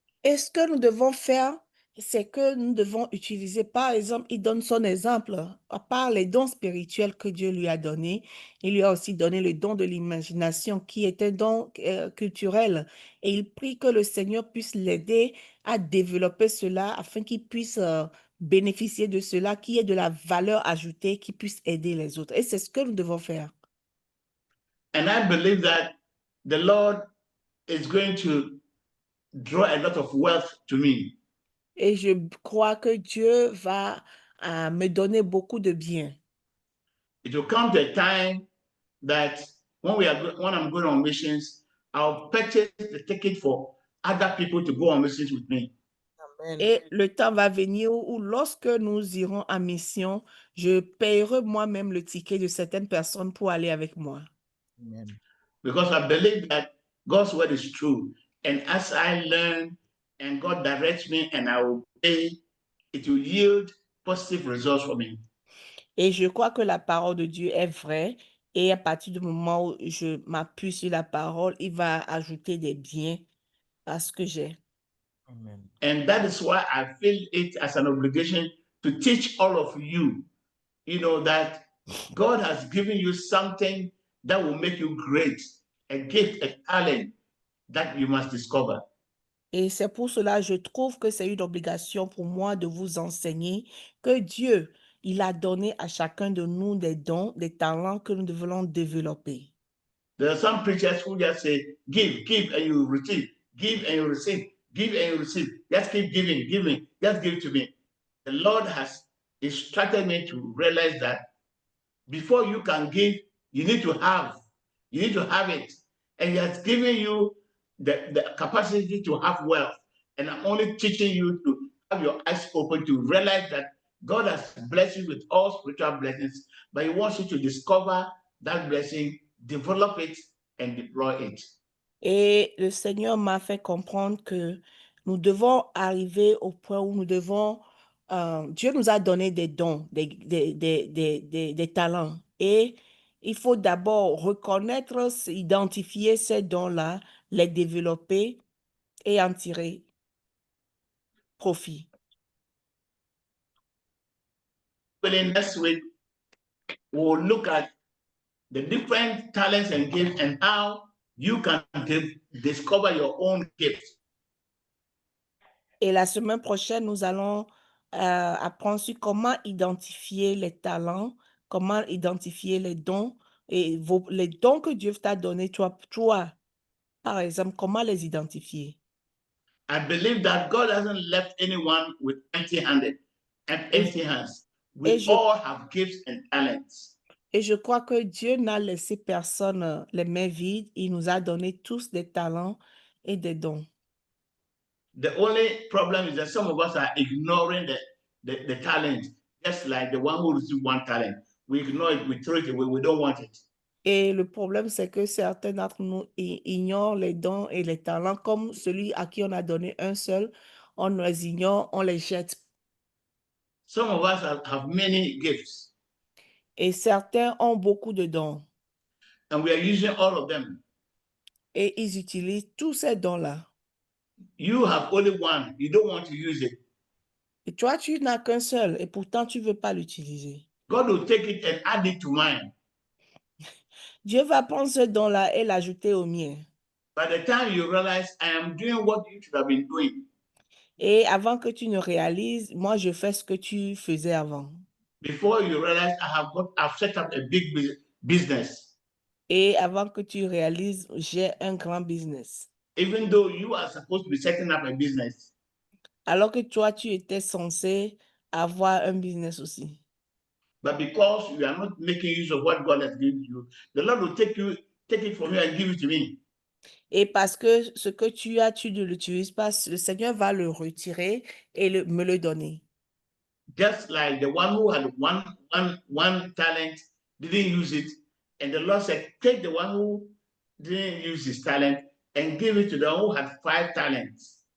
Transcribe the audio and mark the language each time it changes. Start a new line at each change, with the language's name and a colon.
French: Et ce que nous devons faire, c'est que nous devons utiliser, par exemple, il donne son exemple, à part les dons spirituels que Dieu lui a donnés, il lui a aussi donné le don de l'imagination qui est un don culturel. Et il prie que le Seigneur puisse l'aider à développer cela afin qu'il puisse bénéficier de cela, qui est de la valeur ajoutée, qui puisse aider les autres. Et c'est ce que nous devons faire.
English: And I believe that the Lord is going to draw a lot of wealth to me.
French: Et je crois que Dieu va me donner beaucoup de biens.
English: It will come to a time that when I'm going on missions, I'll purchase the ticket for other people to go on missions with me. Amen.
French: Et le temps va venir où lorsque nous irons en mission, je paierai moi-même le ticket de certaines personnes pour aller avec moi.
English: Amen. Because I believe that God's word is true. And as I learn and God directs me and I obey, it will yield positive results for me.
French: Et je crois que la parole de Dieu est vraie. Et à partir du moment où je m'appuie sur la parole, il va ajouter des biens à ce que j'ai.
English: Amen. And that is why I feel it as an obligation to teach all of you, that God has given you something that will make you great, a gift, a talent that you must discover.
French: Et c'est pour cela que je trouve que c'est une obligation pour moi de vous enseigner que Dieu, il a donné à chacun de nous des dons, des talents que nous devons développer.
English: There are some preachers who just say, give, and you receive, give and you receive, give and you receive. Just keep giving, just give to me. The Lord has instructed me to realize that before you can give, you need to have it. And He has given you the capacity to have wealth. And I'm only teaching you to have your eyes open to realize that God has blessed you with all spiritual blessings, but He wants you to discover that blessing, develop it, and deploy it.
French: Et le Seigneur m'a fait comprendre que nous devons arriver au point où nous devons, Dieu nous a donné des dons, des talents. Et il faut d'abord reconnaître, identifier ces dons-là, les développer et en tirer profit.
English: Next week, we'll look at the different talents and gifts and how you can discover your own gifts.
French: Et la semaine prochaine, nous allons apprendre sur comment identifier les talents, comment identifier les dons et les dons que Dieu t'a donnés, toi, par exemple, comment les identifier.
English: I believe that God hasn't left anyone with empty-handed and empty hands. We all have gifts and talents.
French: Et je crois que Dieu n'a laissé personne les mains vides. Il nous a donné tous des talents et des dons.
English: The only problem is that some of us are ignoring the talent, just like the one who received one talent. We ignore it, we throw it away, we don't want it.
French: Et le problème, c'est que certains d'entre nous ignorent les dons et les talents, comme celui à qui on a donné un seul. On les ignore, on les jette.
English: Some of us have many gifts.
French: Et certains ont beaucoup de dons.
English: And we are using all of them.
French: Et ils utilisent tous ces dons-là.
English: You have only one, you don't want to use it.
French: Et toi, tu n'as qu'un seul, et pourtant, tu ne veux pas l'utiliser.
English: God will take it and add it to mine.
French: Dieu va prendre ce don-là et l'ajouter au mien.
English: By the time you realize I am doing what you should have been doing.
French: Et avant que tu ne réalises, moi, je fais ce que tu faisais avant.
English: Before you realize I've set up a big business.
French: Et avant que tu réalises, j'ai un grand business.
English: Even though you are supposed to be setting up a business.
French: Alors que toi, tu étais censé avoir un business aussi.
English: But because you are not making use of what God has given you, the Lord will take it from you and give it to me.
French: Et parce que ce que tu as, tu ne l'utilises pas, le Seigneur va le retirer et me le donner.
English: Just like the one who had one talent didn't use it, and the Lord said, take the one who didn't use his talent and give it to the one who had 5 talents.